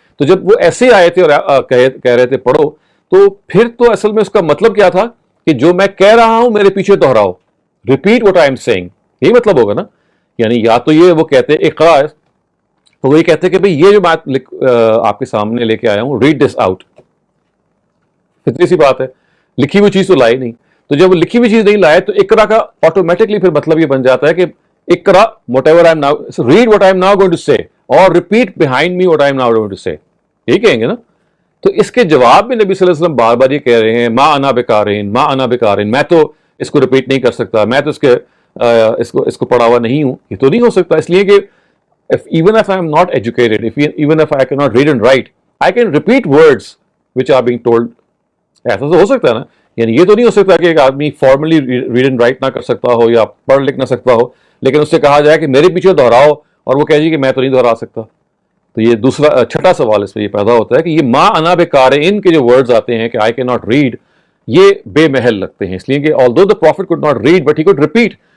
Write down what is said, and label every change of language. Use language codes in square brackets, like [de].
[ur] تو جب وہ ایسے ہی آئے تھے اور کہہ رہے تھے پڑھو، تو پھر تو اصل میں اس کا مطلب کیا تھا کہ جو میں کہہ رہا ہوں میرے پیچھے دہراؤ، [en] repeat what I am saying, [ur] یہی مطلب ہوگا نا. یعنی یا تو یہ وہ کہتے اقرا، تو وہ یہ کہتے کہ بھئی یہ جو بات آپ کے سامنے لے کے آیا ہوں [en] Read this out. [ur] اتنی سی بات ہے، لکھی ہوئی چیز تو لائی نہیں. تو جب وہ لکھی ہوئی چیز نہیں لائے تو اقرا کا آٹومیٹکلی پھر مطلب یہ بن جاتا ہے کہ اقرا [en] whatever I am now, read what I am now going to say or repeat behind me what I am now going to say. [ur] یہی کہیں گے نا. تو اس کے جواب میں نبی صلی اللہ علیہ وسلم بار بار یہ کہہ رہے ہیں [ar] ما انا بقارئ، ما انا بقارئ، [ur] میں تو اس کو ریپیٹ نہیں کر سکتا، میں تو اس کو پڑھا ہوا نہیں ہوں. یہ تو نہیں ہو سکتا، اس لیے کہ [en] even if I am not educated, even if I cannot read and write, I can repeat words which are being told. [ur] ایسا تو ہو سکتا ہے نا. یعنی یہ تو نہیں ہو سکتا کہ ایک آدمی فارملی ریڈ اینڈ رائٹ نہ کر سکتا ہو یا پڑھ لکھ نہ سکتا ہو، لیکن اس سے کہا جائے کہ میرے پیچھے دہراؤ اور وہ کہے جی کہ میں تو نہیں دہرا سکتا. تو یہ دوسرا چھٹا سوال اس میں یہ پیدا ہوتا ہے کہ یہ [ar] ما انا بقارئ [ur] کے جو ورڈز آتے ہیں کہ [en] I can not read, [ur] یہ بے محل لگتے ہیں، اس لیے کہ [en] although the prophet could not read but he could repeat.